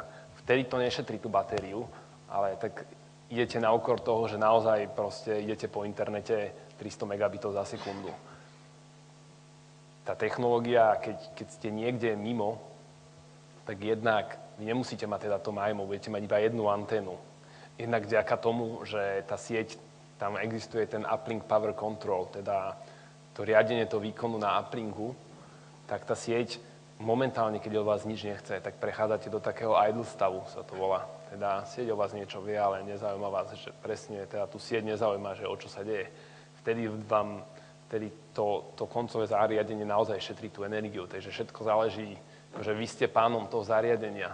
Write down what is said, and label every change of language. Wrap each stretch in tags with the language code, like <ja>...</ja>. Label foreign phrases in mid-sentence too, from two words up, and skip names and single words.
<sk>Vtedy to nešetrí tú batériu, ale tak idete na úkor toho, že naozaj proste idete po internete 300 megabitov za sekundu. Tá technológia, keď ste niekde mimo, tak jednak vy nemusíte mať teda to MIMO, budete mať iba jednu anténu. Jednak vďaka tomu, že tá sieť, tam existuje ten</sk> <en>uplink power control,</en> <sk>teda to riadenie toho výkonu na uplingu, tak tá sieť momentálne, keď od vás nič nechce, tak prechádzate do takého idle stavu, sa to volá. Teda sieť o vás niečo vie, ale nezaujíma vás, že presne teda tú sieť nezaujíma, že o čo sa deje. Vtedy to koncové zariadenie naozaj šetrí tú energiu, takže všetko záleží, že vy ste pánom toho zariadenia.</sk>